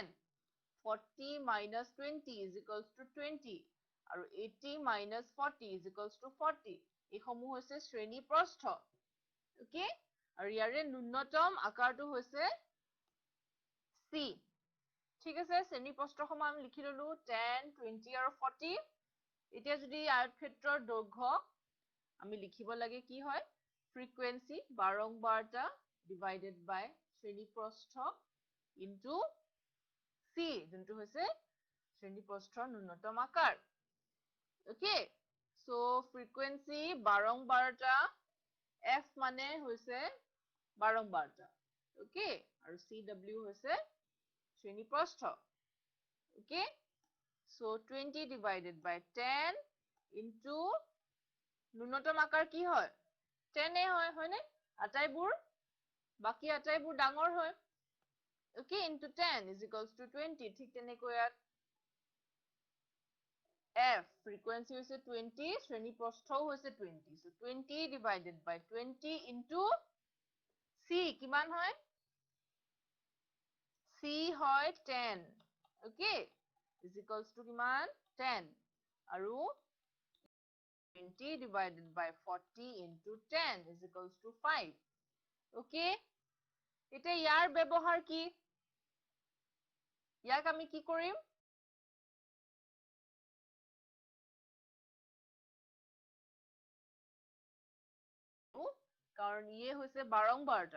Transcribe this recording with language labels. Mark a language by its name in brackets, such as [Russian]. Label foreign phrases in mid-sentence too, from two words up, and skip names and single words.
[English] 40 minus 20 is equals to 20. আৰু 80 minus 40 is equals to 40. [Assamese] এইসমূহ হৈছে শ্ৰেণী প্ৰস্থ. Okay? আৰু ইয়াৰে ন্যূনতম আকাৰটো হৈছে C. ঠিক আছে, শ্ৰেণী প্ৰস্থ সমান আমি লিখি ললো 10, 20 আৰু 40. এতিয়া যদি আয়তক্ষেত্ৰৰ দৈৰ্ঘ্য আমি লিখিব লাগে কি হয়? Frequency বাৰংবাৰতা [English] divided by [Assamese] শ্ৰেণী প্ৰস্থ into C, যোনটো হৈছে শ্ৰেণী প্ৰস্থৰ ন্যূনতম আকাৰ. [English] Okay? So frequency [Assamese] বাৰংবাৰতা F মানে হৈছে বাৰংবাৰতা. Okay? আৰু CW হৈছে শ্ৰেণী প্ৰস্থ. [English] Okay? So 20 divided by 10 into [Assamese] ন্যূনতম আকাৰ কি হয়? 10 হয় নে? আটাইবোৰ বাকি আটাইবোৰ ডাঙৰ হয়. [English] Okay, into 10 is equals to 20. [Assamese] ঠিক তেনেকৈ ইয়াত F frequency হৈছে 20, শ্ৰেণী প্ৰস্থও হৈছে 20. [English] So 20 divided by 20 into C [Assamese] কিমান হয়? C হয় 10. [English] Okay? Is equals to কিমান? 10. আৰু 20 divided by 40 into 10 is equals to 5. [Assamese] Okay? এতিয়া ইয়াৰ ব্যৱহাৰ কি? ইয়াক আমি কি কৰিম? কাৰণ ইয়ে হৈছে বাৰংবাৰতা.